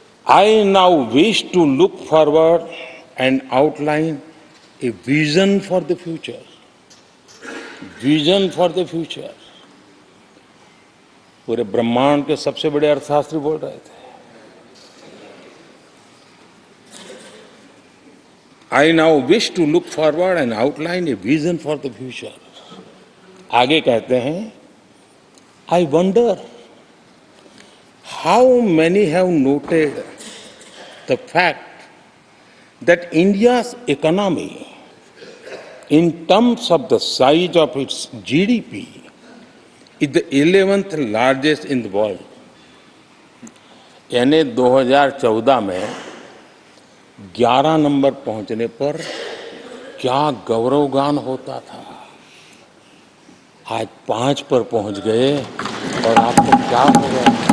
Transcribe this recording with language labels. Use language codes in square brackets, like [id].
[en] I now wish to look forward and outline a vision for the future. Vision for the future. [hi] पूरे ब्रह्मांड के सबसे बड़े अर्थशास्त्री बोल रहे थे। [en] I now wish to look forward and outline a vision for the future. [hi] आगे कहते हैं, [en] I wonder how many have noted the fact that India's economy, in terms of the size of its GDP, is the 11th largest in the world. [hi] यानी 2014 में 11 number पहुंचने पर क्या गौरवगान होता था। आज 5 पर पहुंच गए और आपको क्या हो गया?